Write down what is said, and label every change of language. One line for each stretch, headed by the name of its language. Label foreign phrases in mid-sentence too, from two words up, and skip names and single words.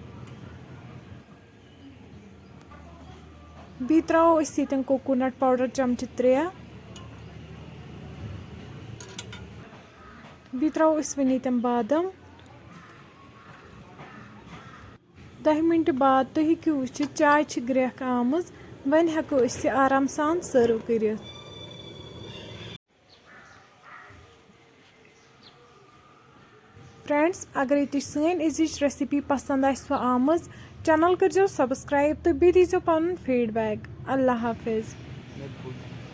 Kashmiri: बी त्रो
English: coconut powder
Kashmiri: चमचे 3। बी त्रो वनी तम बादम। 10 मिनट बाद तुम हेकि वुचित चाय ग्रेख आमज। वन हेको अस आराम सान सर्व कर। फ्रेंड्स अगर तुम सन अजिच रेसिपी पसंद आमज चैनल करो सब्सक्राइब तो बी दीजो पन फीडबैक। अल्लाह हाफिज।